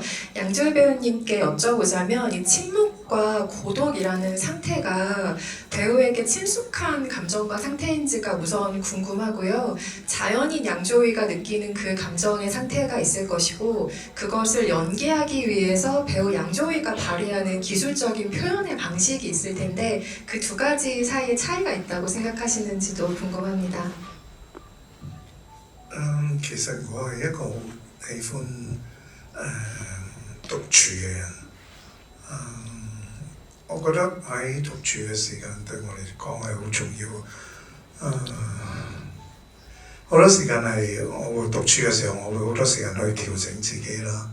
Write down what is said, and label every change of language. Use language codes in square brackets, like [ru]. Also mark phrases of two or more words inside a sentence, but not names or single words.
[ko] 양조위 배우님께 여쭤보자면 이 침묵과 고독이라는 상태가 배우에게 친숙한 감정과 상태인지가 우선 궁금하고요. 자연인 양조위가 느끼는 그 감정의 상태가 있을 것이고 그것을 연기하기 위해서 배우 양조위가 발휘하는 기술적인 표현의 방식이 있을 텐데 그 두 가지 사이에 차이가 있다고 생각하시는지도 궁금합니다. [yue] 其實我係一個好喜歡獨處嘅人。我覺得喺獨處嘅時間對我嚟講係好重要。好多時間係我會獨處嘅時候，我會好多時間去調整自己啦。